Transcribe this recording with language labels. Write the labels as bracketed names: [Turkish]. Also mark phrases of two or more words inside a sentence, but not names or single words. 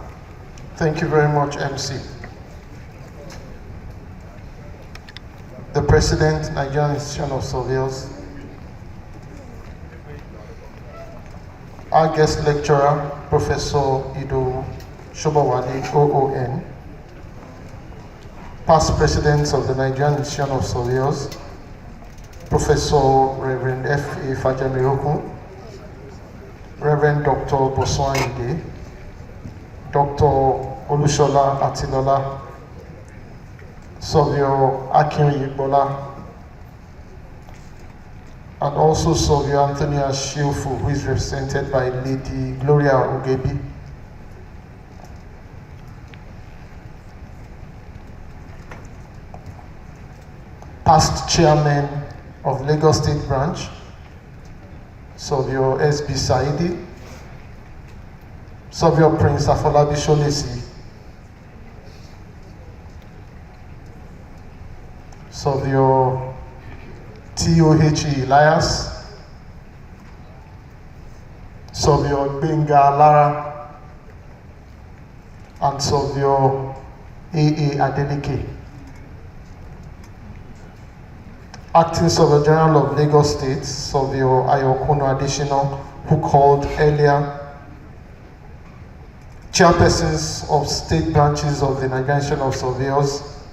[English] Thank you very much, MC. The President, Nigerian Institution of Surveyors, our guest lecturer, Professor Ido Shobowale, OON, past presidents of the Nigerian Institution of Surveyors, Professor Reverend F.A. Fajamiroku, Reverend Dr. Boswan Ide, Dr. Olushola Atilola, Surveyor Akin Yibola, and also Surveyor Anthony Ashiofu, who is represented by Lady Gloria Ugebi. Past chairman of Lagos State Branch, Surveyor S.B. Saidi, Surveyor Prince Afolabi Sholesi, Surveyor T.O.H.E. Elias, Surveyor Benga Lara, and Surveyor A.A. Adenike. Acting Surveyor General of Lagos State, Surveyor Ayokuno Adesina, who called earlier, chairpersons of state branches of the Nigerian Institution of Surveyors,